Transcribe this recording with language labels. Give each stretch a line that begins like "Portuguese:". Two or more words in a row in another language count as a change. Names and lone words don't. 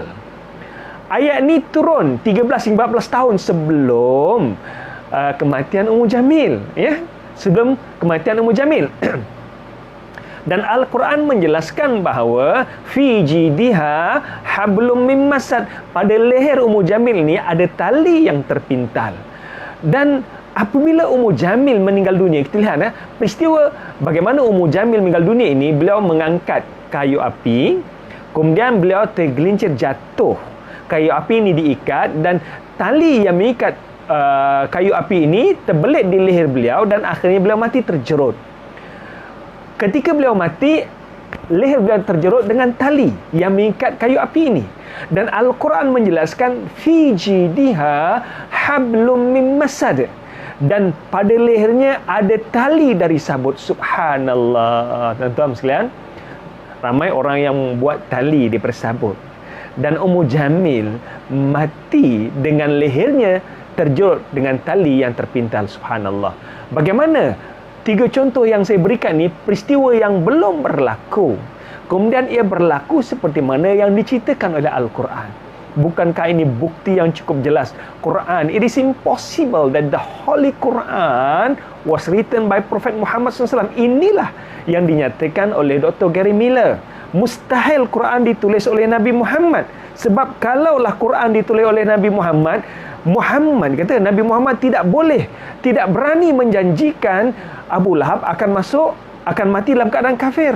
Malay: Ayat ni turun 13 hingga 14 tahun sebelum kematian Ummu Jamil, ya, sebelum kematian Ummu Jamil. Dan Al-Quran menjelaskan bahawa
Arabic: في جيدها حبل من مسد,
Malay: pada leher Ummu Jamil ni ada tali yang terpintal. Dan apabila Ummu Jamil meninggal dunia, kita lihat peristiwa bagaimana Ummu Jamil meninggal dunia ini, beliau mengangkat kayu api, kemudian beliau tergelincir jatuh. Kayu api ini diikat dan tali yang mengikat kayu api ini terbelit di leher beliau, dan akhirnya beliau mati terjerut. Ketika beliau mati, leher beliau terjerut dengan tali yang mengikat kayu api ini. Dan Al-Quran menjelaskan
Arabic: في جيدها حبل من مسد,
Malay: dan pada lehernya ada tali dari sabut. Subhanallah. Tuan-tuan sekalian, ramai orang yang buat tali daripada sabut. Dan Ummu Jamil mati dengan lehernya terjerut dengan tali yang terpintal. Subhanallah. Bagaimana? 3 contoh yang saya berikan ni peristiwa yang belum berlaku, kemudian ia berlaku seperti mana yang diceritakan oleh Al-Quran. Bukankah ini bukti yang cukup jelas? Quran,
English: it is impossible that the Holy Quran was written by Prophet Muhammad SAW.
Malay: Inilah yang dinyatakan oleh Dr. Gary Miller. Mustahil Quran ditulis oleh Nabi Muhammad. Sebab kalaulah Quran ditulis oleh Nabi Muhammad, Nabi Muhammad tidak berani menjanjikan Abu Lahab akan mati dalam keadaan kafir.